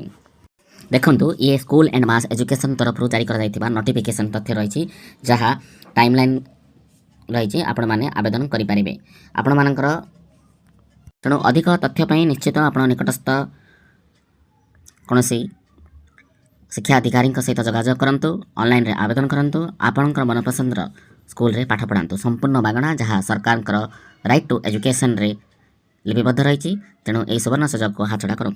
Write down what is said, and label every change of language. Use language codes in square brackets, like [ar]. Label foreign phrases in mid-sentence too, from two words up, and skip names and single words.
[or] ଦେଖନ୍ତୁ ଏ [en] school and mass education [or] ତରଫ ଜାରି କର ଯାଇଥିବା ନୋଟିଫିକେସନ ତଥ୍ୟ ରହି ଯାହା ଟାଇମଲାଇନ ରହି ଆପଣ ମାନେ ଆବେଦନ କରି ପାରିବେ ଆପଣ ମାନଙ୍କର। ତେଣୁ ଅଧିକ ତଥ୍ୟ ପାଇଁ ନିଶ୍ଚିତ ଆପଣ ନିକଟସ୍ଥ କୌଣସି ଶିକ୍ଷା ଅଧିକାରୀ ସହିତ ଯୋଗାଯୋଗ କରନ୍ତୁ। ଅନଲାଇନ ରେ ଆବେଦନ କରନ୍ତୁ। ଆପଣଙ୍କର ମନପସନ୍ଦର ସ୍କୁଲ ରେ ପାଠ ପଢ଼ାନ୍ତୁ ସମ୍ପୂର୍ଣ୍ଣ ମାଗଣା ଯାହା ସରକାର [en] right to education [or] ରେ ଲିପିବଦ୍ଧ ରହି। ତେଣୁ ଏ ସୁବର୍ଣ୍ଣ ସୁଯୋଗ କୁ ହାତଛଡ଼ା କରନ୍ତୁ।